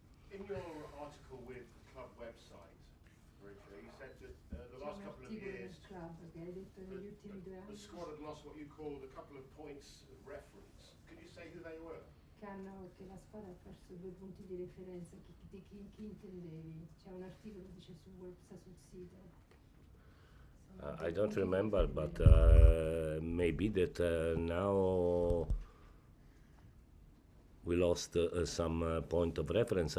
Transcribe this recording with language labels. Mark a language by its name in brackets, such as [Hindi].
[English] In your article with the club website, Maurizio, you said that the last couple of years the squad had lost what you called a couple of points of reference. Could you say who they were? [Italian] Che la squadra ha perso 2 punti di referenza, di chi intendevi? C'è un articolo che dice sul sito. [English] I don't remember, but maybe that now we lost some point of reference.